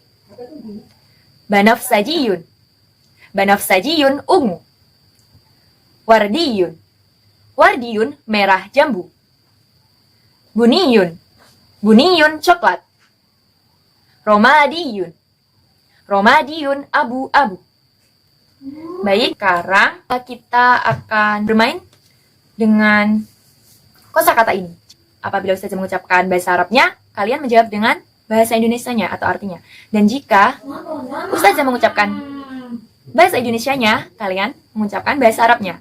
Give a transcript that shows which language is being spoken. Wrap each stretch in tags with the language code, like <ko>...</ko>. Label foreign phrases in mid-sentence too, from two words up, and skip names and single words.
<ar>بنفسجي بنفسجي ungu. وردي وردي merah jambu. بني بني coklat. رمادي رمادي abu-abu.</ar> <id>Baik, sekarang kita akan bermain dengan kosakata ini. Apabila Ustazah mengucapkan bahasa Arabnya, kalian menjawab dengan bahasa Indonesianya atau artinya. Dan jika Ustazah mengucapkan bahasa Indonesianya, kalian mengucapkan bahasa Arabnya.</id>